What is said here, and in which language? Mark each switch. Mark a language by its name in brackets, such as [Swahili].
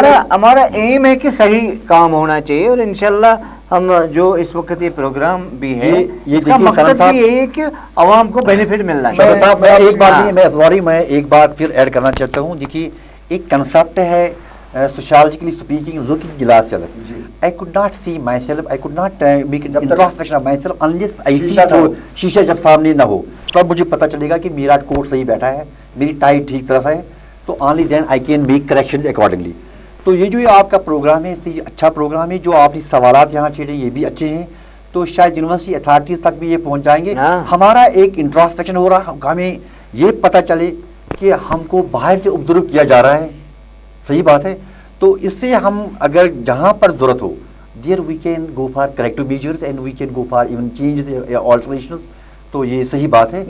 [Urdu] ہمارا ایم ہے کہ صحیح کام ہونا چاہیے, اور انشاءاللہ ہم جو اس وقت یہ پروگرام بھی ہے اس کا مقصد بھی یہ ہے کہ عوام کو بینیفٹ ملنا چاہیے. صاحب میں ایک بات نہیں, میں سوری میں ایک بات پھر ایڈ کرنا چاہتا ہوں. دیکھیے ایک کنسپٹ ہے [English] sociologically speaking, looking glass ceiling. I could not see myself, I could not make an introspection of myself unless I see through [Urdu] شیشہ جب سامنے نہ ہو, تب مجھے پتہ چلے گا کہ میرا کوٹ صحیح بیٹھا ہے, میری ٹائی ٹھیک طرح سے ہے, تو [English] only then I can make corrections accordingly. [Urdu] تو یہ جو آپ کا پروگرام ہے اس سے اچھا پروگرام ہے, جو آپ نے سوالات یہاں چھیڑے یہ بھی اچھے ہیں, تو شاید یونیورسٹی اتھارٹیز تک بھی یہ پہنچ جائیں گے. ہمارا ایک انٹراسپیکشن ہو رہا, ہمیں یہ پتہ چلے کہ ہم کو باہر سے آبزرو کیا جا رہا ہے, صحیح بات ہے. تو اس سے ہم اگر جہاں پر ضرورت ہو [English] there we can go for corrective measures and we can go for even changes [Urdu] یا آلٹریشنز, تو یہ صحیح بات ہے.